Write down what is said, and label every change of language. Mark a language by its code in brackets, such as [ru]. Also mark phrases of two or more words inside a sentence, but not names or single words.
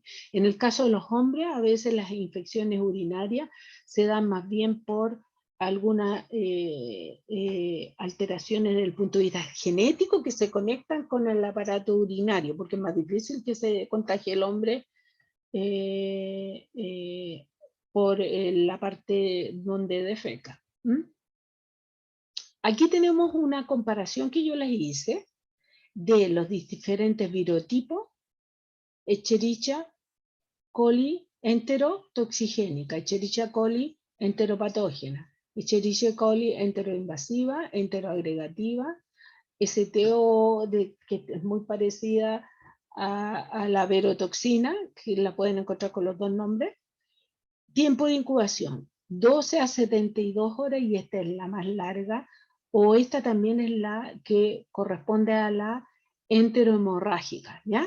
[es] En el caso de los hombres, a veces las infecciones urinarias se dan más bien por algunas alteraciones desde el punto de vista genético que se conectan con el aparato urinario, porque es más difícil que se contagie el hombre por la parte donde defeca. Aquí tenemos una comparación que yo les hice de los diferentes virotipos, Escherichia coli enterotoxigénica, Escherichia coli enteropatógena, Escherichia coli enteroinvasiva, enteroagregativa, STO, que es muy parecida a la verotoxina, que la pueden encontrar con los dos nombres. Tiempo de incubación, 12 a 72 horas, y esta es la más larga, o esta también es la que corresponde a la enterohemorrágica, ¿ya?